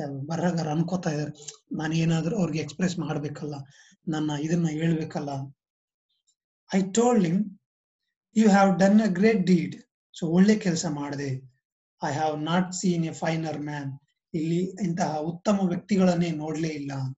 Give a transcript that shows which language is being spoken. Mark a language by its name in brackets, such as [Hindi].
[Kannada] ಬರಗಾರ ಅನ್ಕೋತಾ ಇದಾರೆ, ನಾನು ಏನಾದ್ರು ಅವ್ರಿಗೆ ಎಕ್ಸ್ಪ್ರೆಸ್ ಮಾಡ್ಬೇಕಲ್ಲ, ನನ್ನ ಇದನ್ನ ಹೇಳ್ಬೇಕಲ್ಲ. [English] I told him, you have done a great deed. [Kannada] So ಒಳ್ಳೆ ಕೆಲಸ ಮಾಡಿದೆ. [English] I have not seen a finer man. [Kannada] ಇಲ್ಲಿ ಇಂತಹ ಉತ್ತಮ ವ್ಯಕ್ತಿಗಳನ್ನೇ ನೋಡ್ಲೇ ಇಲ್ಲ.